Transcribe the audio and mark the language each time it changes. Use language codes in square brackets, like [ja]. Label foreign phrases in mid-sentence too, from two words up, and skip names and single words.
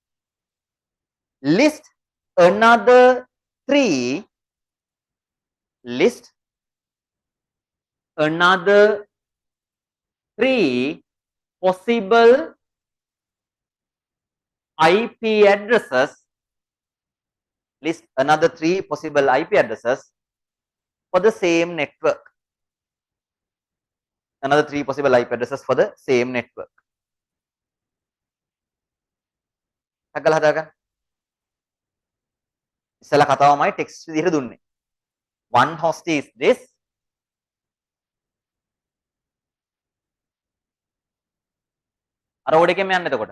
[en] List another three possible IP addresses. List another three possible IP addresses for the same network. Another three possible IP addresses for the same network. [si] හදලා හදාගන්න. ඉස්සලා කතාවමයි ටෙක්ස්ට් විදිහට දුන්නේ. [en] One host is this. [si] අර ඕඩ එකෙම යන්න එතකොට.